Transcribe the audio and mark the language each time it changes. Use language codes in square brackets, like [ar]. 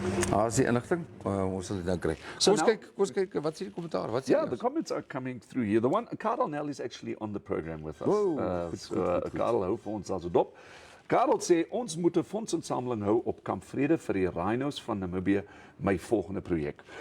[af] As die inligting, ons sal dit nou kry. Kom kyk, wat sê die kommentaar? Wat sê [en] the comments are coming through here. The one, Karel Nel is actually on the program with us. [af] Goed. Karel hou vir ons as 'n dop. Karel sê, ons moet 'n fondsinsameling hou op Kamp Vrede vir die rhinos van Namibië, my volgende projek.